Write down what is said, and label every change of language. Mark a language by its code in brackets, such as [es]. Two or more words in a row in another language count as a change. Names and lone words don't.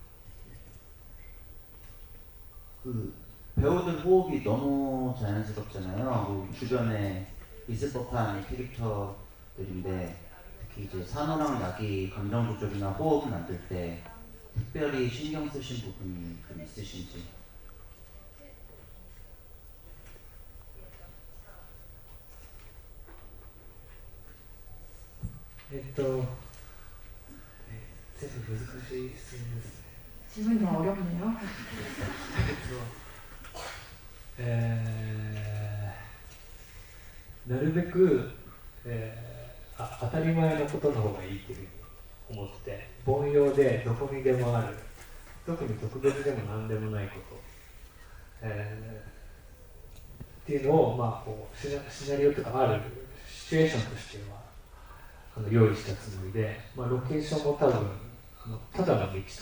[ko] 배우들 호흡이 너무 자연스럽잖아요. 뭐 주변에 있을 법한 캐릭터들인데, 특히 이제 산호랑 낙이 감정 조절이나 호흡 만들 때 특별히 신경 쓰신 부분이 좀 있으신지. [ja] 全部難しい質問ですね。 [ko] 질문이 어렵네요. [ja] なるべく、当たり前のことの方がいいというふうに思ってて、凡庸でどこにでもある、特に特別でも何でもないこと、っていうのを、まあ、こうシナリオとかあるシチュエーションとしては用意したつもりで、まあ、ロケーションも多分ただの道と